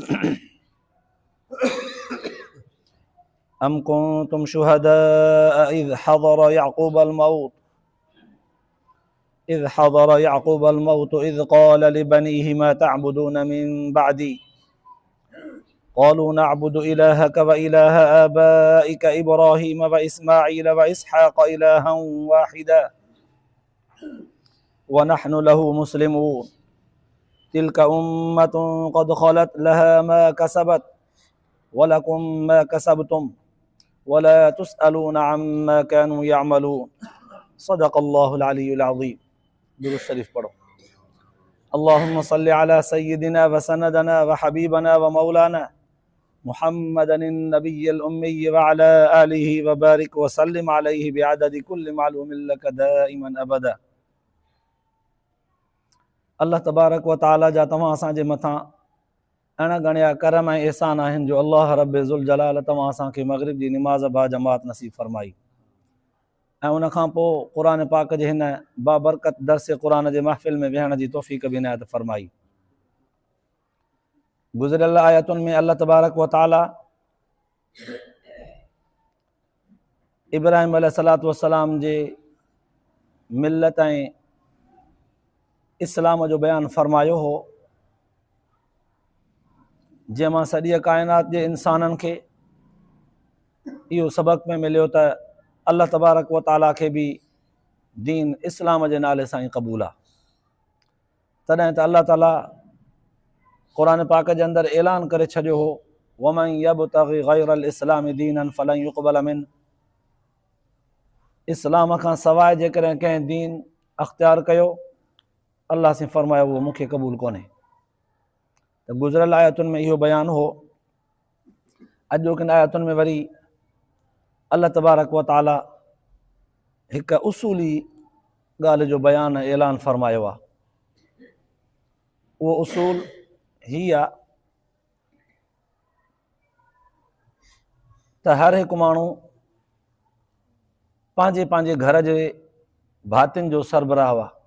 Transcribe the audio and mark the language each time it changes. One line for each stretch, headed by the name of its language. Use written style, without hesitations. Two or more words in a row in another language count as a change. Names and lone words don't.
Arabic: أم كنتم شهداء إذ حضر يعقوب الموت إذ قال لبنيه ما تعبدون من بعدي قالوا نعبد إلهك وإله آبائك إبراهيم وإسماعيل وإسحاق إلها واحدا ونحن له مسلمون. تلك أمة قد خلت لها ما كسبت ولكم ما كسبتم ولا تسألون عما كانوا يعملون. صدق الله العلي العظيم.
Sindhi: दुरूद शरीफ पढ़ो।
Arabic: اللهم صل على سيدنا وسندنا وحبيبنا ومولانا محمد النبي الأمي وعلى آله وبارك وسلم عليه بعدد كل معلوم لك دائما أبدا.
Sindhi: अल्लाह तबारक व तआला जा तव्हां असांजे मथां अणगणिया करम ऐं एहसान आहिनि जो अल्लाह रब्बे ज़ुल जलाल तव्हां असांखे मग़रिब जी निमाज़ बा जमात नसीब फरमाई ऐं उन खां पोइ क़ुरान पाक जे हिन बाबरकत दर्स क़ुरान जे महफ़िल में विहण जी तौफ़ीक़ बि इनायत फरमाई। गुज़िरियल आयतुनि में अल्लाह तबारक व तआला इब्राहिम
Arabic: عليه الصلاة والسلام
Sindhi: जे मिल्लत ऐं इस्लाम जो बयानु फरमायो हो, जंहिंमां सॼी काइनात जे इंसाननि खे इहो सबक़ में मिलियो त अल्लाह तबारक व तआला खे बि दीन इस्लाम जे नाले सां ई क़बूल आहे। तॾहिं त अल्लाह ताला क़ुरान पाक जे अंदरि ऐलान करे छॾियो हो,
Arabic: ومن يبتغ غير الإسلام دينا فلن يقبل من.
Sindhi: इस्लाम खां सवाइ जेकॾहिं कंहिं दीन अख़्तियार कयो, अल्लाह से फरमायो उहो मूंखे क़बूल कोन्हे। त गुज़िरियल आयतुनि में इहो बयानु हो। अॼोकिन आयतुनि में वरी अल्लाह तबारक व तआला हिकु उसूली ॻाल्हि जो बयानु ऐलान फरमायो आहे। उहो उसूल हीअ आहे त हर हिकु माण्हू पंहिंजे पंहिंजे घर जे भातियुनि जो सरबराह आहे।